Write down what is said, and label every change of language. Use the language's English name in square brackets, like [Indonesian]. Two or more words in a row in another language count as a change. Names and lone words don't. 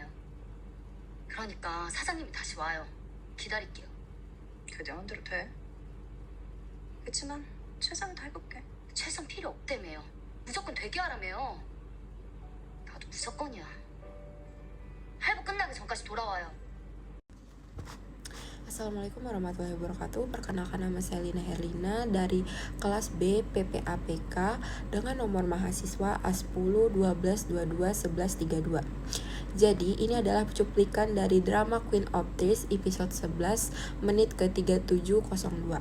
[Korean] 그러니까 사장님이 다시 와요. 기다릴게요. 그대 마음대로 돼. 그치만 최선을 다해볼게. 최선 필요 없다며요. 무조건 되게 하라며요. 나도 무조건이야. 할부 끝나기 전까지 돌아와요. [Arabic] السلام عليكم ورحمة الله وبركاته. [Indonesian] Perkenalkan, nama saya Lina Herlina dari kelas B PPAPK dengan nomor mahasiswa A10 12 22 11 32. Jadi ini adalah cuplikan dari drama Queen of Tears episode 11 menit ke 3702.